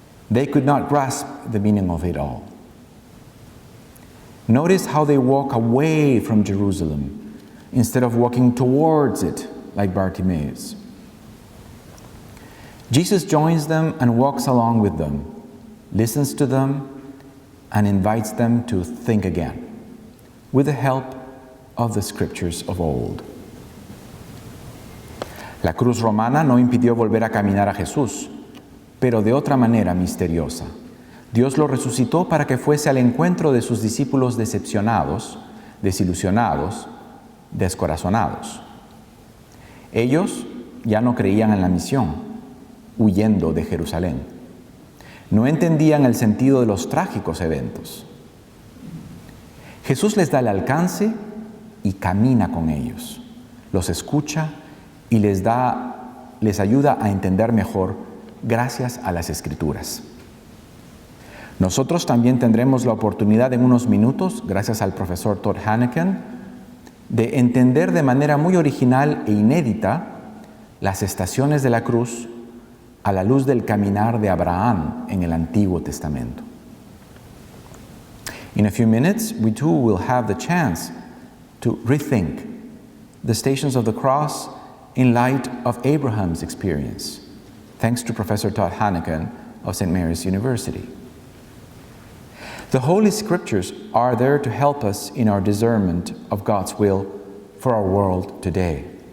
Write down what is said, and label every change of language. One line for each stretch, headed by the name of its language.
English: They could not grasp the meaning of it all. Notice how they walk away from Jerusalem instead of walking towards it like Bartimaeus. Jesus joins them and walks along with them, listens to them, and invites them to think again, with the help of the scriptures of old.
Spanish: La cruz romana no impidió volver a caminar a Jesús, pero de otra manera misteriosa. Dios lo resucitó para que fuese al encuentro de sus discípulos decepcionados, desilusionados, descorazonados. Ellos ya no creían en la misión, huyendo de Jerusalén. No entendían el sentido de los trágicos eventos. Jesús les da el alcance y camina con ellos. Los escucha y les ayuda a entender mejor gracias a las Escrituras. Nosotros también tendremos la oportunidad en unos minutos, gracias al profesor Todd Hanneken, de entender de manera muy original e inédita las estaciones de la cruz a la luz del caminar de Abraham en el Antiguo Testamento.
English: In a few minutes, we too will have the chance to rethink the stations of the cross in light of Abraham's experience, thanks to Professor Todd Hanneken of St. Mary's University. The Holy Scriptures are there to help us in our discernment of God's will for our world today.